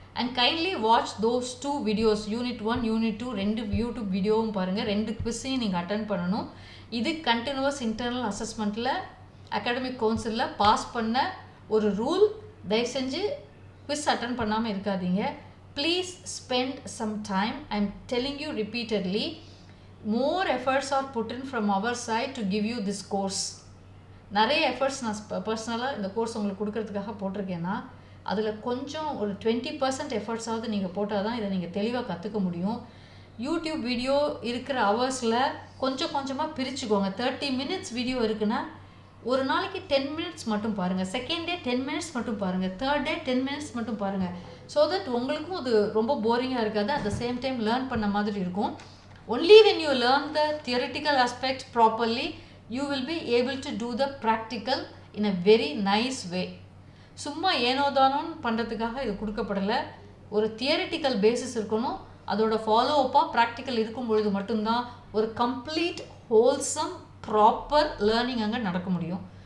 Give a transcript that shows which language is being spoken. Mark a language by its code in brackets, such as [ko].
[en] and kindly watch those 2 videos, unit 1 unit 2 2 [ta] YouTube வீடியோவும் பாருங்கள். 2 குவிஸையும் நீங்கள் அட்டன் பண்ணணும். இது கண்டினியூவஸ் இன்டர்னல் அசஸ்மெண்ட்டில் அகாடமிக் கவுன்சிலில் பாஸ் பண்ண ஒரு ரூல். தயவு செஞ்சு குவிஸ் அட்டன் பண்ணாமல் இருக்காதீங்க. [en] Please spend some time. I am telling you repeatedly, more efforts are put in from our side to give you this course. [ta] நிறைய எஃபர்ட்ஸ் நான் பர்சனலாக இந்த கோர்ஸ் உங்களுக்கு கொடுக்கறதுக்காக போட்டிருக்கேன்னா அதில் கொஞ்சம் ஒரு 20% எஃபர்ட்ஸாவது நீங்கள் போட்டால் தான் இதை நீங்கள் தெளிவாக கற்றுக்க முடியும். யூடியூப் வீடியோ இருக்கிற ஹவர்ஸில் கொஞ்சம் கொஞ்சமாக பிரிச்சுக்கோங்க. 30 மினிட்ஸ் வீடியோ இருக்குன்னா ஒரு நாளைக்கு 10 மினிட்ஸ் மட்டும் பாருங்கள். செகண்ட் டே 10 மினிட்ஸ் மட்டும் பாருங்கள். தேர்ட் டே 10 மினிட்ஸ் மட்டும் பாருங்கள். [en] so that [ta] உங்களுக்கும் அது ரொம்ப போரிங்காக இருக்காது. [en] at the same time [ta] learn பண்ண மாதிரி இருக்கும். [en] Only when you learn the theoretical aspect properly, you will be able to do the practical in a very nice way. [ta] சும்மா ஏனோதானோன்னு பண்ணுறதுக்காக இது கொடுக்கப்படலை. ஒரு தியரிட்டிக்கல் பேசிஸ் இருக்கணும். அதோட ஃபாலோ அப்பாக ப்ராக்டிக்கல் இருக்கும் பொழுது மட்டும்தான் ஒரு கம்ப்ளீட் ஹோல்சம் ப்ராப்பர் லேர்னிங் அங்கே நடக்க முடியும்.